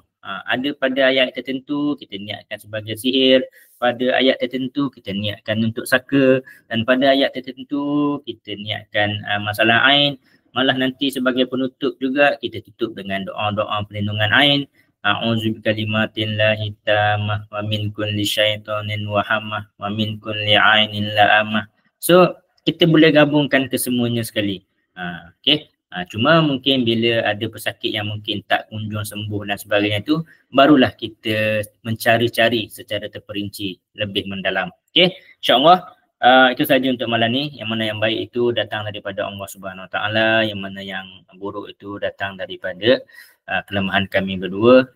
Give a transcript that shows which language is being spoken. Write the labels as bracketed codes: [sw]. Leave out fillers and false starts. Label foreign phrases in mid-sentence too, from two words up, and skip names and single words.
[ms] Ada pada ayat tertentu kita niatkan sebagai sihir, pada ayat tertentu kita niatkan untuk saka, dan pada ayat tertentu kita niatkan masalah ain. Malah nanti sebagai penutup juga kita tutup dengan doa-doa perlindungan ain. [ar] أعوذ بكلمات الله التامة ومن كل شيطان وهامة ومن كل عين لامة. [ms] So kita boleh gabungkan kesemuanya sekali. Okey. Cuma mungkin bila ada pesakit yang mungkin tak kunjung sembuh dan sebagainya tu, barulah kita mencari-cari secara terperinci lebih mendalam. Okey. InsyaAllah itu saja untuk malam ni. Yang mana yang baik itu datang daripada Allah [ar] سبحانه وتعالى, [ms] yang mana yang buruk itu datang daripada kelemahan kami berdua.